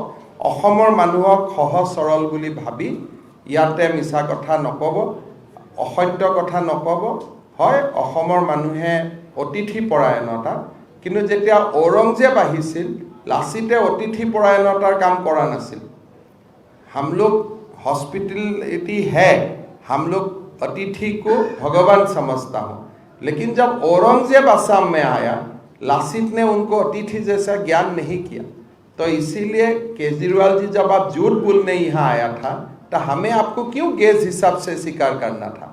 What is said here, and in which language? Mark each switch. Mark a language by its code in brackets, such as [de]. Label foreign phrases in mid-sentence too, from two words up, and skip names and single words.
[as] অসমৰ মানুহক সহজ সৰল বুলি ভাবি ইয়াতে মিছা কথা নক'ব, অসত্য কথা নক'ব। হয়, অসমৰ মানুহে অতিথি পৰায়ণতা, কিন্তু যেতিয়া ঔৰংজেব আহিছিল, লাচিতে অতিথি পৰায়ণতাৰ কাম কৰা নাছিল। [hi] हम लोग हॉस्पिटलिटी है, हम लोग अतिथि को भगवान समझता हूँ, लेकिन जब औरंगजेब असम में आया, लासित ने उनको अतिथि जैसा ज्ञान नहीं किया। तो इसीलिए केजरीवाल जी जब आप झूठ बोलने यहाँ आया था, तो हमें आपको क्यों गेज हिसाब से स्वीकार करना था?